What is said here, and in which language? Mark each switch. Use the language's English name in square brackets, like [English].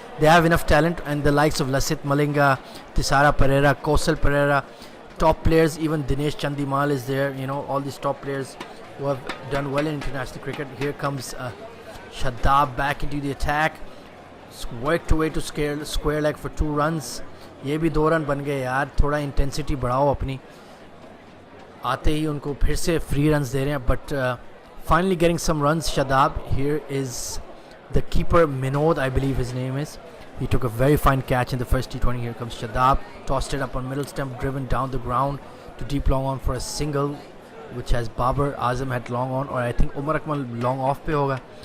[English] They have enough talent, and the likes of Lasith Malinga, Tisara Pereira, Kosal Pereira, top players, even Dinesh Chandimal is there. You know, all these top players who have done well in international cricket. Here comes Shadab back into the attack. Worked away to square leg for 2 runs. [Hindi] ये भी 2 run बन गए यार. थोड़ा intensity बढ़ाओ अपनी. आते ही उनको फिर से फ्री रन्स दे रहे हैं. [English] But finally getting some runs, Shadab. Here is the keeper, Minod, I believe his name is. He took a very fine catch in the first T20. Here comes Shadab. Tossed it up on middle stump, driven down the ground to deep long on for a single, which has Babar Azam had long on, or I think Umar Akmal long off पे होगा.